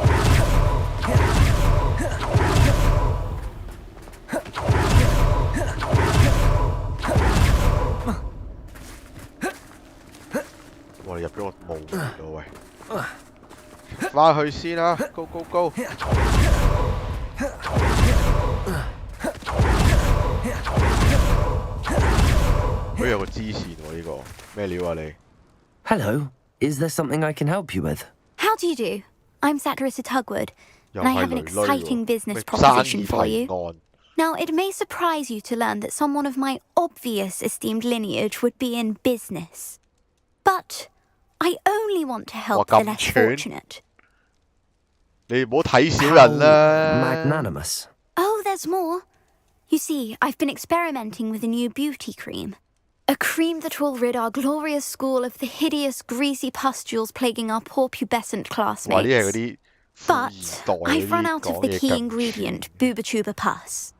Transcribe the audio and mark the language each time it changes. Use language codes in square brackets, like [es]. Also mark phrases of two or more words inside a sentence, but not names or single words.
[yue] 我哋入咗個墓園度喂，翻去先啦 ， [en] Go Go Go！ [yue] 好有個支線喎呢個，咩料啊你 [en] ？Hello, is there something I can help you with? How do you do? I'm Satirissa Tugwood, and I have an exciting business proposition for you. Now, it may surprise you to learn that someone of my obvious esteemed lineage would be in business. But I only want to help the less fortunate. [yue] 你唔好睇小人啦。 [en] Magnanimous. Oh, there's more. You see, I've been experimenting with a new beauty cream. A cream that will rid our glorious school of the hideous, greasy pustules plaguing our poor pubescent classmates. But I've run out of the key ingredient, Booba-Tuba pus.